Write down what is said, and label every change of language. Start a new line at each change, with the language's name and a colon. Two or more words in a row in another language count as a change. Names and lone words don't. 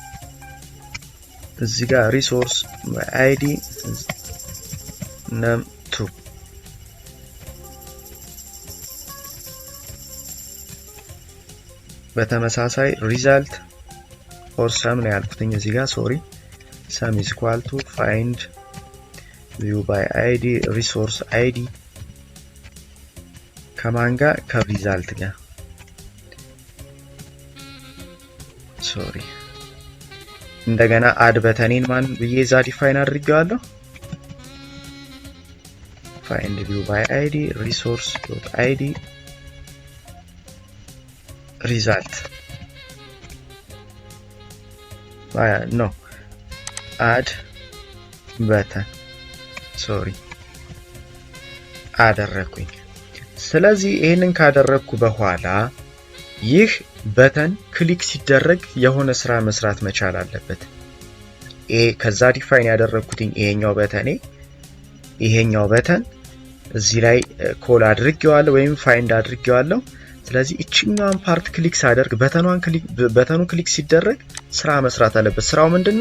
English: እዚህ ጋር resource ID num2 በተመሳሳይ result or sum
Amharic: ነው ያልኩትኝ እዚህ ጋር
English: ሶሪ sum is equal to find view by id resource id
Amharic: ከማን ጋር ከሪዛልት ጋር ሶሪ እንደገና አድ በተኔን ማን ብዬ እዛ ዲፋይን አድርጌዋለሁ
English: find view by id resource dot id result no add button sorry
Amharic: አደረኩኝ። ስለዚህ ይሄንን ካደረኩ በኋላ ይህ በተን ክሊክ ሲደረግ የሆነ ስራ መስራት መቻል አለበት። ከዛ ዲፋይን ያደረኩትኝ ይሄኛው በተን እዚህ ላይ ኮል አድርጌዋለሁ ወይም ፋይንድ አድርጌዋለሁ። ስለዚህ እቺኛውን ፓርት ክሊክ ሳደርግ በተኑ ክሊክ ሲደረግ ስራ መስራት አለበት። ስራው ምንድነው?